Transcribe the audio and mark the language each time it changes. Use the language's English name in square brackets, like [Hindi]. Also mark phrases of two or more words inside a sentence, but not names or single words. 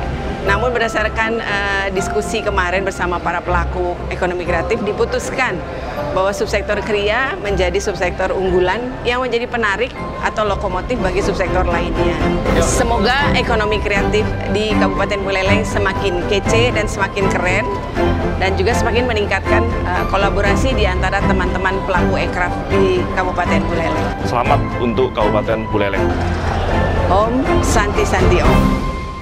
[Indonesian] Namun berdasarkan diskusi kemarin bersama para pelaku ekonomi kreatif, diputuskan bahwa subsektor kriya menjadi subsektor unggulan yang menjadi penarik atau lokomotif bagi subsektor lainnya. Semoga ekonomi kreatif di Kabupaten Buleleng semakin kece dan semakin keren, dan juga semakin meningkatkan kolaborasi di antara teman-teman pelaku ekraf di Kabupaten Buleleng. Selamat untuk Kabupaten Buleleng. [Sanskrit] Om Santi Santi Om.